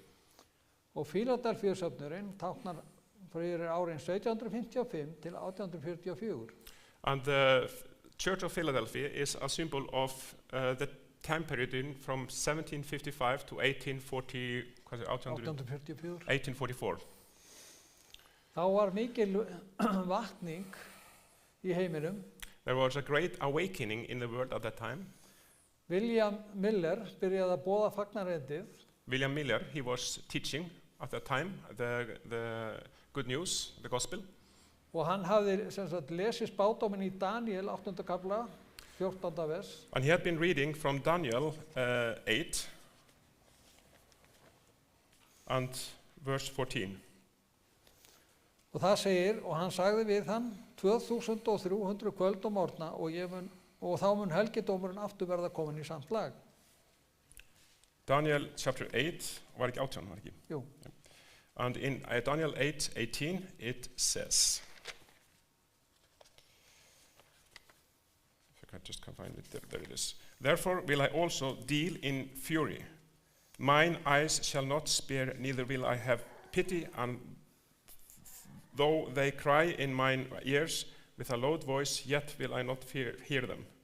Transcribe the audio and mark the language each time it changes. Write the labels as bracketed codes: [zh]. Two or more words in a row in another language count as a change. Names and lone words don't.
[is] Og Fíladelfíu söfnurinn táknar fyrir árin 1755 til 1844. [en] And the Church of Philadelphia is a symbol of the time period from 1755 to 1844. 1844. [is] Þá var mikil vakning í heiminum. [en] There was a great awakening in the world at that time. [is] William Miller byrjaði að boða fagnareindið [en] William Miller, he was teaching at that time the good news, the gospel. [is] og hann hafði sem sagt lesið spádóminn í Daniel 8. kafla 14. vers. [en] And he had been reading from Daniel 8 and verse 14. [is] Og það segir, og hann sagði við hann 2300 kvöld og morgna og þá mun helgidómurinn aftur verða komin í samt lag. [en] Daniel chapter 8, [is] var ekki 18, var ekki? Jú. [en] And in Daniel 8:18 it says, if I can just find it, there it is. Therefore will I also deal in fury. Mine eyes shall not spare, neither will I have pity, and though they cry in mine ears with a loud voice, yet will I not hear them.